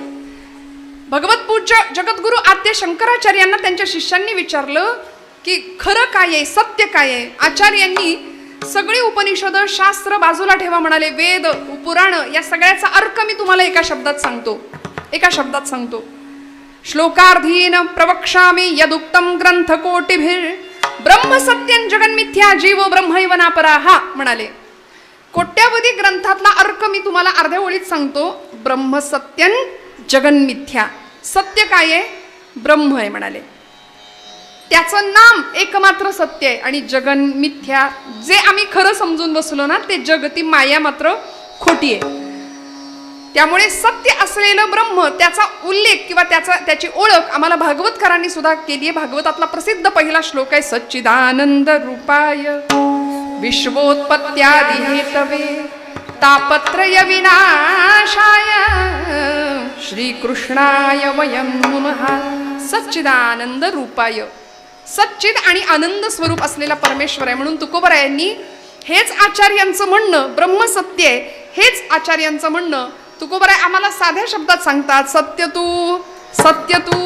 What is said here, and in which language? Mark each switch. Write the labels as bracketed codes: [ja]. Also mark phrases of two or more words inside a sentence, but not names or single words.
[mr] भगवत पूज्य जगद्गुरु आद्य शंकराचार्यांना त्यांच्या शिष्यांनी विचारलं की खरं काय आहे, सत्य काय आहे. आचार्यांनी सगळी उपनिषद शास्त्र बाजूला ठेवा म्हणाले, वेद पुराण या सगळ्याचा अर्थ मी तुम्हाला एका शब्दात सांगतो. [sa] श्लोकार्धीन प्रवक्ष्यामि यदुक्तम ग्रंथ कोटिभिर ब्रह्म सत्यं जगन्मिथ्या जीव ब्रह्मैव नापराहा. [mr] म्हणाले कोट्यावधी ग्रंथातला अर्थ मी तुम्हाला अर्ध्या ओळीत सांगतो. [sa] ब्रह्म सत्यं जगन्मिथ्या, [mr] सत्य काय आहे, ब्रह्म आहे म्हणाले. त्याचं नाम एकमात्र सत्य आहे आणि [sa] जगन मिथ्या, [mr] जे आम्ही खरं समजून बसलो ना ते जग, ती माया मात्र खोटी आहे. त्यामुळे सत्य असलेलं ब्रह्म, त्याचा उल्लेख किंवा त्याची ओळख आम्हाला भागवतकारांनी सुद्धा केली आहे. भागवतातला प्रसिद्ध पहिला श्लोक आहे, [sa] सच्चिदानंद रूपाय विश्वोत्पत्त्यादि हेतवे तापत्रय विनाशाय श्रीकृष्णाय वयं नमः. सच्चिदानंद रूपाय, [mr] सच्चिद आणि आनंद स्वरूप असलेला परमेश्वर आहे. म्हणून तुकोबरायांनी हेच आचार्यांचं म्हणणं, ब्रह्म सत्य आहे, हेच आचार्यांचं म्हणणं तुकोबराय आम्हाला साध्या शब्दात सांगतात. सत्य तू सत्य तू